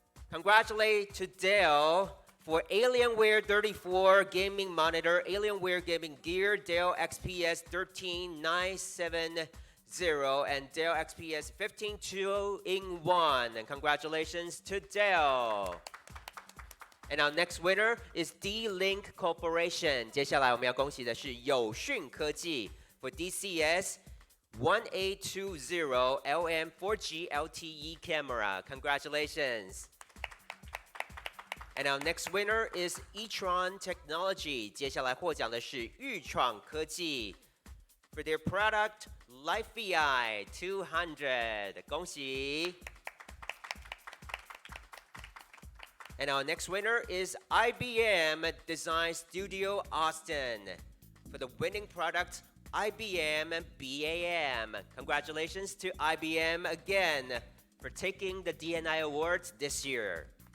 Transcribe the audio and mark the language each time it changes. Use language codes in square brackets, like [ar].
[en] Congratulate to Dale for Alienware 34 gaming monitor, Alienware gaming gear, Dell XPS 13970, and Dell XPS 15 2-in-1. And congratulations to Dell. And our next winner is D-Link Corporation. [zh] 接下来我们要恭喜的是友讯科技 [en] for DCS 1820 LM 4G LTE camera. Congratulations. And our next winner is eTron Technology. [zh] 接下来获奖的是裕创科技 [en] for their product LifeVI 200. [zh] 恭喜。 [en] And our next winner is IBM Design Studio Austin for the winning product IBM BAM. Congratulations to IBM again for taking the D&I Awards this year.